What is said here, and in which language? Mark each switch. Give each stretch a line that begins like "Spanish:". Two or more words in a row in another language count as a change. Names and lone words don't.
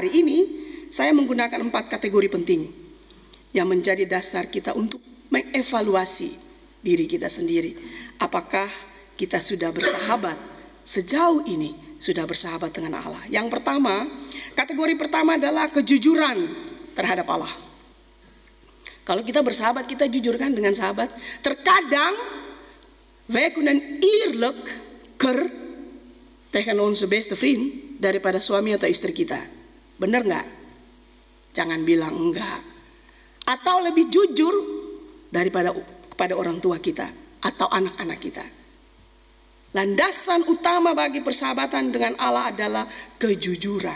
Indonesian: Hari ini saya menggunakan 4 kategori penting yang menjadi dasar kita untuk mengevaluasi diri kita sendiri. Apakah kita sudah bersahabat sejauh ini, sudah bersahabat dengan Allah. Yang pertama, kategori pertama adalah kejujuran terhadap Allah. Kalau kita bersahabat, kita jujur kan dengan sahabat.
Dutch: Terkadang wij kunnen eerlijk tegen onze beste vriend
Indonesian: daripada suami atau istri kita. Benar nggak? Jangan bilang enggak. Atau lebih jujur daripada kepada orang tua kita atau anak-anak kita. Landasan utama bagi persahabatan dengan Allah adalah kejujuran.